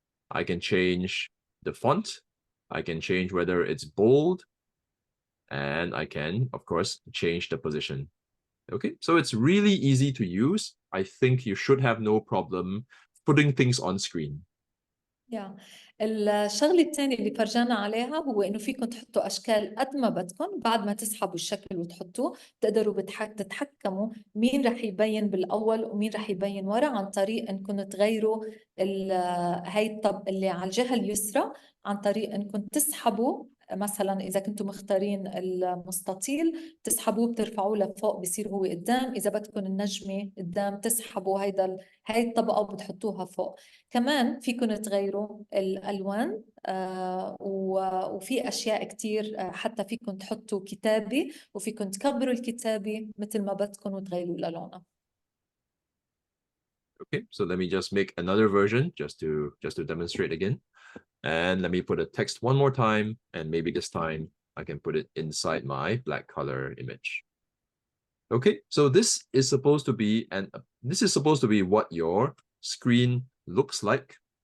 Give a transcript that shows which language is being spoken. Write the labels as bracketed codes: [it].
[en] I can change the font. I can change whether it's bold. And I can, of course, change the position. Okay, so it's really easy to use. I think you should have no problem putting things on screen. Yeah. [ar] الشغله الثانيه اللي فرجانا عليها هو انه فيكم تحطوا اشكال قد ما بدكم، بعد ما تسحبوا الشكل وتحطوه تقدروا تتحكموا مين رح يبين بالاول ومين رح يبين ورا عن طريق انكم تغيروا هي الطب اللي على الجهه اليسرى عن طريق انكم تسحبوا. مثلا اذا كنتم مختارين المستطيل تسحبوه بترفعوه لفوق بصير هو قدام، اذا بدكم النجمه قدام تسحبوا هاي الطبقه وبتحطوها فوق. كمان فيكم تغيروا الألوان وفي أشياء كتير، حتى فيكم تحطوا كتابة وفيكم تكبروا الكتابة مثل ما بدكم وتغيروا لونها. [en] Okay, so let me just make another version just to demonstrate again. And let me put a text one more time, and maybe this time I can put it inside my black color image. Okay, so this is supposed to be what your screen looks like.